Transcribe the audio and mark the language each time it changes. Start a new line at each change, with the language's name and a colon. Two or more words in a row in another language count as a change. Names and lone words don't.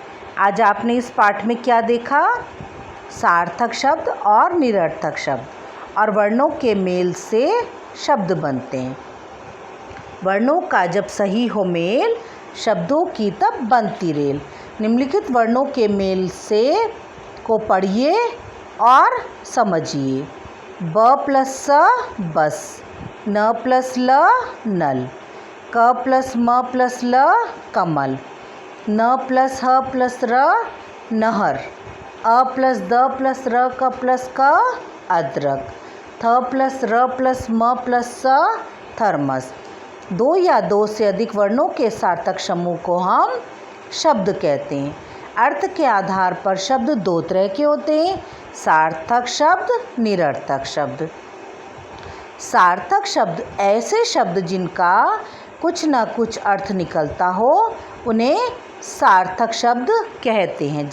Hindi: आज आपने इस पाठ में क्या देखा? सार्थक शब्द और निरर्थक शब्द, और वर्णों के मेल से शब्द बनते हैं। वर्णों का जब सही हो मेल, शब्दों की तब बनती रेल। निम्नलिखित वर्णों के मेल से को पढ़िए और समझिए। ब प्लस स बस, न प्लस ल नल, क प्लस म प्लस ल कमल, न प्लस ह प्लस र नहर, अ प्लस द प्लस र क प्लस क अदरक, थ प्लस र प्लस म प्लस स थर्मस। दो या दो से अधिक वर्णों के सार्थक समूह को हम शब्द कहते हैं। अर्थ के आधार पर शब्द दो तरह के होते हैं, सार्थक शब्द, निरर्थक शब्द। सार्थक शब्द ऐसे शब्द जिनका कुछ न कुछ अर्थ निकलता हो, उन्हें सार्थक शब्द कहते हैं।